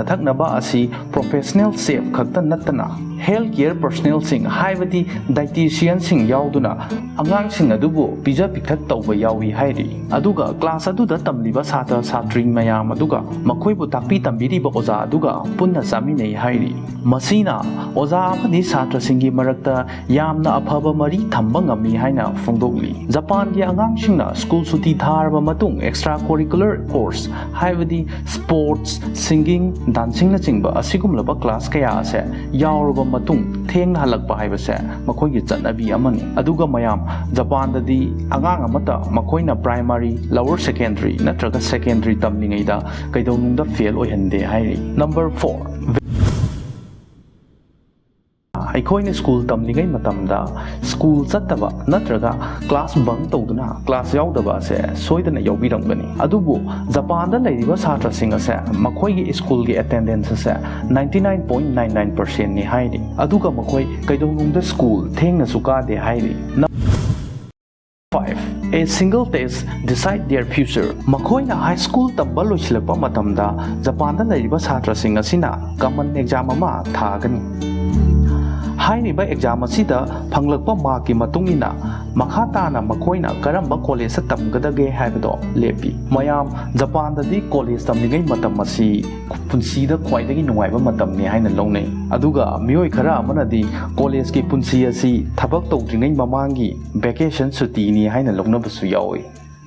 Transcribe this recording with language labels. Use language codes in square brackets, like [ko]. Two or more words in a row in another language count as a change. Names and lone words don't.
[mni] thaknaba asi [en] professional chef [mni] khakta natana [en] healthcare personnel [mni] sing haibadi dietitian sing yauduna angang sing adubu pija pikthak tauba yawi hairi aduga class aduda tamliba sata satri mayam aduga makhoibu takpi tambiriba oza aduga punna saminei hairi masina oza amadi satra singi marakta yamna aphaba mari thamba ngami haina fongdokli Japan gi angang singna school suti tharba matung [en] extracurricular course [mni] haibadi [en] sports singing dancing [mni] na chingba asigumlaba class kaya ase yaurba matung thengna halakpa haibase makhoigi chatnabi amani aduga mayam Japan dadi angang amata makhoina [en] primary lower secondary [mni] natraga secondary tamlingaida kaidawnungda fail oihande hairi number 4 aikoina school tamlingai matamda school chattaba natraga [en] class bunk [mni] tawduna class yaudaba ase soidana yawbirangani adubu Japan da leiriba satra sing ase makhoigi school gi attendance ase 99.99% ni hairi aduga makhoi kaidawnungda school thengna suka de hairi 5. [en] A single test decide their future. [mni] Makhoina high school tamba loisilakpa matamda Japan da leiriba satra sing asina common exam ama thagani ꯍꯥꯏꯔꯤꯕ ꯑꯦꯛꯖꯥꯝ ꯑꯁꯤꯗ ꯐꯪꯂꯛꯄ ꯃꯥꯔꯛꯀꯤ ꯃꯇꯨꯡ ꯏꯟꯅ ꯃꯈꯥ ꯇꯥꯅ ꯃꯈꯣꯏꯅ ꯀꯔꯝꯕ ꯀꯣꯂꯦꯖꯇ ꯇꯝꯒꯗꯒꯦ ꯍꯥꯏꯕꯗꯣ ꯂꯦꯞꯄꯤ꯫ ꯃꯌꯥꯝ ꯖꯄꯥꯟꯗꯗꯤ ꯀꯣꯂꯦꯖ ꯇꯝꯂꯤꯉꯩ ꯃꯇꯝ ꯑꯁꯤ ꯄꯨꯟꯁꯤꯗ ꯈ꯭ꯋꯥꯏꯗꯒꯤ ꯅꯨꯡꯉꯥꯏꯕ ꯃꯇꯝꯅꯤ ꯍꯥꯏꯅ ꯂꯧꯅꯩ꯫ ꯑꯗꯨꯒ ꯃꯤꯑꯣꯏ ꯈꯔ ꯑꯃꯅꯗꯤ ꯀꯣꯂꯦꯖꯀꯤ ꯄꯨꯟꯁꯤ ꯑꯁꯤ ꯊꯕꯛ ꯇꯧꯗ꯭ꯔꯤꯉꯩ ꯃꯃꯥꯡꯒꯤ ꯚꯦꯀꯦꯁꯟ ꯁꯨꯇꯤꯅꯤ ꯍꯥꯏꯅ ꯂꯧꯅꯕꯁꯨ ꯌꯥꯎꯏ꯫